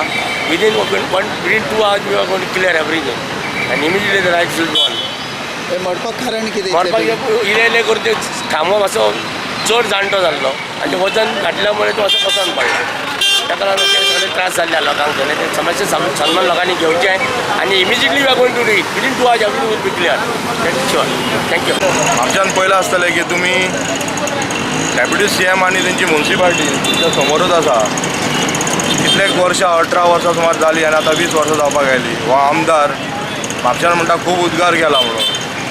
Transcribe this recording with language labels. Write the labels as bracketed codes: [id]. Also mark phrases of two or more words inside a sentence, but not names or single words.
[en] within 2 hours we are going to clear everything and immediately the lights will go on. [kok] मरपाक कारण कितें? मरपाक इले करून ते खांबो मातसो चड जाणटो जाल्लो आनी ते वजन घातल्यामुळे तो असो बसून पडला. ताका लागून सगळे त्रास जाल्ले लोकांक सगळे ते समस्या सन्मान लोकांनी घेवचें आनी इमिजिएटली [en] we are going to do it within 2 hours everything will be clear. that is sure. थँक्यू. [kok] म्हापशान पयलें आसतलें की तुमी डेप्युटी CM आनी तेंची म्युनिसिपालिटी तुमच्या समोरूच आसा. कितलेक वर्सां 18 वर्सां सुमार जाली आनी आतां 20 वर्सां जावपाक आयली. हो आमदार म्हापशान म्हणटा खूब उद्गार केला म्हणून.